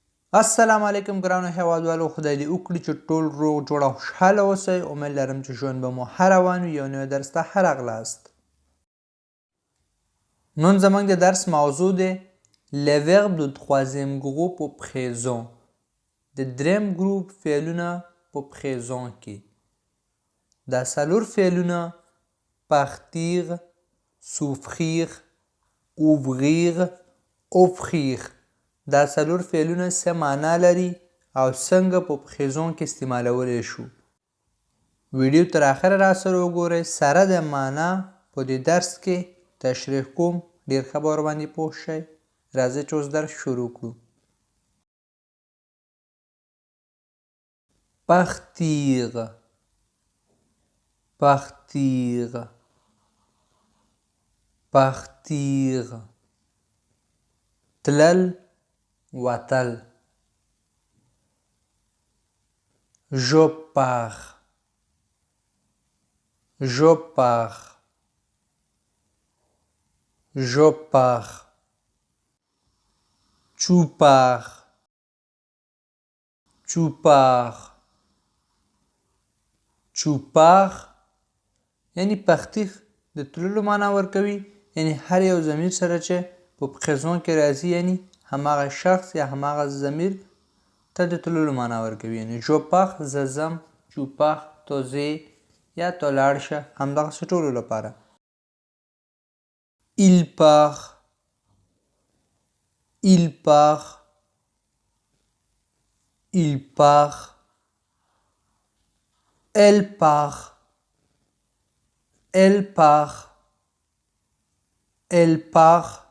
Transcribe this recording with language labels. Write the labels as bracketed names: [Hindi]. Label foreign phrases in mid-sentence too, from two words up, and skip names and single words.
[Pashto] السلام علیکم ګرانو هیوادوالو، خدای دې وکړي چې ټول روغ جوړ او خوشحاله اوسئ. امید لرم چې ژوند به مو ښه روان وي. یو نوی درس ته ښه راغلاست. نن زموږ د درس موضوع دی [French] les verbes de troisième groupe au présent. [Pashto] د دریم ګروپ فعلونه په présent کې. دا څلور فعلونه [French] partir, souffrir, ouvrir, offrir. [Pashto] دا څلور فعلونه څه معنا لري او څنګه په présent کې استعمالولی شو. ویډیو تر اخره راسره وګورئ. سره د معنا په دې درس کې تشریح کوم. ډېر ښه به ورباندې پوه شئ. راځئ چې اوس درس شروع کړو. [French] partir, partir, partir. [Pashto] تلل وتل. [French] je pars, je pars, je pars. tu pars, tu pars, tu pars. [Pashto] یعنی partir د تللو معنا ورکوي. یعنی هر یو ضمیر سره چې په présent کې راځي یعنی هماغه شخص یا هماغه ضمیر ته د تللو معنا ورکوي. یعنی [French] je pars [Pashto] زه ځم، [French] tu pars [Pashto] ته ځې یا ته لاړ شه، همدغسې ټولو لپاره. [French] il part, il part, il part. elle part, elle part, elle part.